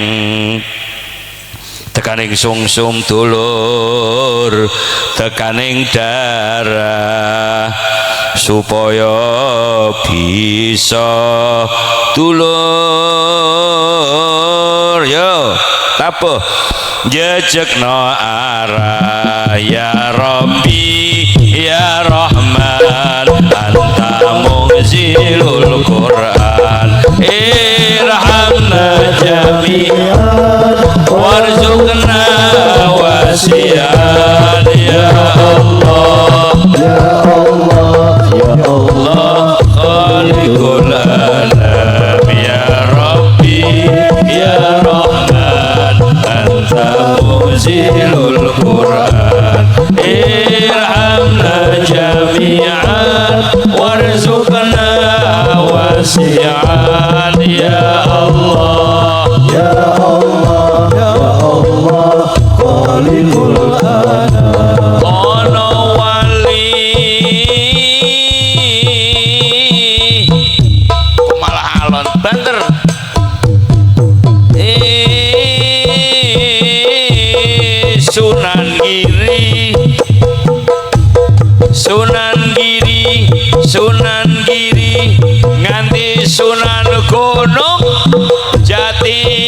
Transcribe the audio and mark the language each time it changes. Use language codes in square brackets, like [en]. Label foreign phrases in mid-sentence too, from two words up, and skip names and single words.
[jv] Tekaning sungsum dulur, tekaning darah supaya bisa dulur. Yo tapuh jejekno arah [ar] يا ربي يا رحمن أنت منزل القرآن ارحمنا جميعا وارزقنا واسعا يا الله يا الله يا الله خالق العالم يا ربي يا رحمن أنت منزل القرآن ارحمنا جميعا وارزقنا واسعا يا الله يا الله يا الله خالق العالم. [jv] Ono wali kok malah alon banter. Sunan Giri nganti Sunan Gunung Jati,